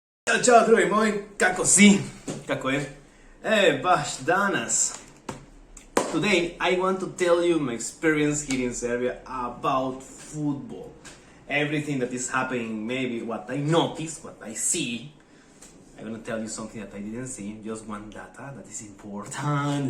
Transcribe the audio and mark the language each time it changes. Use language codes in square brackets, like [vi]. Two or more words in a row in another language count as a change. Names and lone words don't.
[sr] Ćao drugi moj, kako si? Kako je? Baš danas. [en] Today I want to tell you my experience here in Serbia about football. Everything that is happening, maybe what I notice, what I see. I'm gonna tell you something that I didn't see, just one data that is important.